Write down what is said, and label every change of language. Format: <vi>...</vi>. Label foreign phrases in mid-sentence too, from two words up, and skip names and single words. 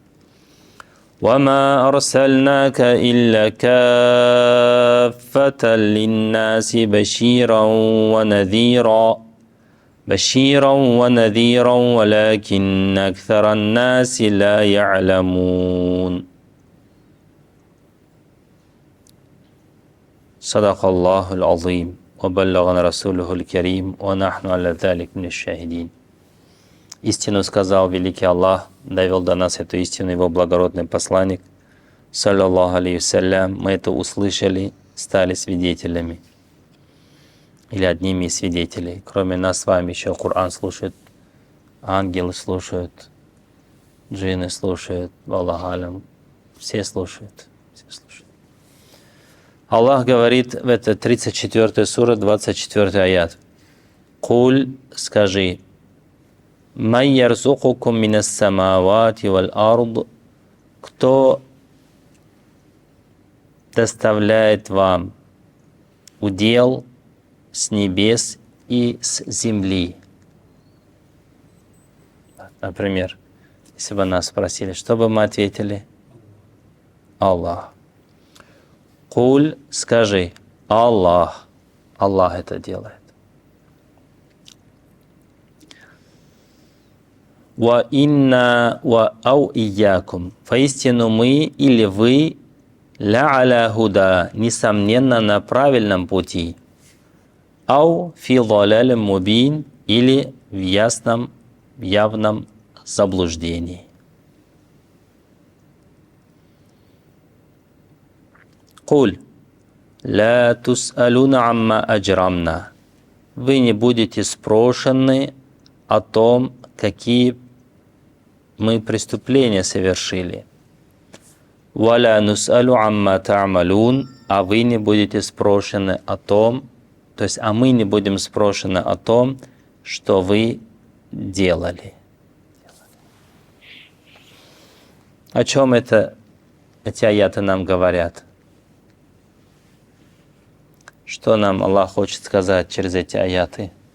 <ar>وما أرسلناك إلا كافة للناس بشيرا ونذيرا ولكن أكثر الناس لا يعلمون صدق الله العظيم وبلغنا رسوله الكريم ونحن على ذلك من الشاهدين.</ar> <ru>Истину сказал великий Аллах, довел до нас эту истину его благородный посланник,</ru> <ar>صلى الله عليه وسلم.</ar> <ru>Мы это услышали, стали свидетелями или одними из свидетелей. Кроме нас с вами еще Коран слушают, ангелы слушают, джинны слушают,</ru> <ar>والله أعلم,</ar> <ru>все слушают. Аллах говорит в этой 34 сура, 24 аят: «Куль, скажи,</ru> <ar>من يرزقكم من السماوات والأرض»,</ar> <ru>кто доставляет вам удел с небес и с земли. Например, если бы нас спросили, что бы мы ответили? Аллах. Куль, скажи, Аллах. Аллах это делает.</ru> <ar>وإنا و أو إياكم.</ar> <ru>Поистину мы или вы</ru> <ar>ل على هدى,</ar> <ru>несомненно на правильном пути.</ru> <ar>أو في ضلال مبين,</ar> <ru>или в явном заблуждении.</ru> <ar>قل لا تسألون عما أجرمنا.</ar> <ru>Вы не будете спрошены о том, какие мы преступления совершили.</ru> <ar>ولا نسأل عما تعملون,</ar> <ru>а вы не будете спрошены о том, то есть, а мы не будем спрошены о том, что вы делали. О чем эти аяты нам говорят? Что нам Аллах хочет сказать через эти аяты?</ru>